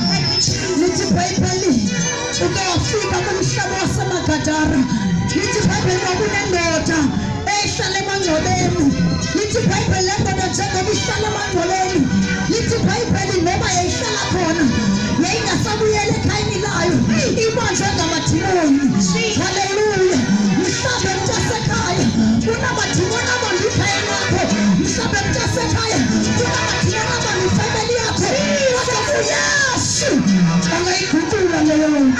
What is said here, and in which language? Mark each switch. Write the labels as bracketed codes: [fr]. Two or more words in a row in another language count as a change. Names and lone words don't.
[zu] Lithi iBhayibheli uke wafika kumhlaba waseMagadara, lithi iBhayibheli kwakunendoda ehlala emangcwabeni, lithi iBhayibheli lendoda njengoba ihlala emangcwabeni, lithi iBhayibheli noma yayihlala khona yayingasabuyela ekhayeni layo, ibanjwe ngamadimoni. Haleluya. Mhlawumbe mntasekhaya kunamadimoni abambe ikhaya lakho, mhlawumbe mntasekhaya kunamadimoni abambe ifamily yakho, kodwa uYesu angayiguqula leyo nto.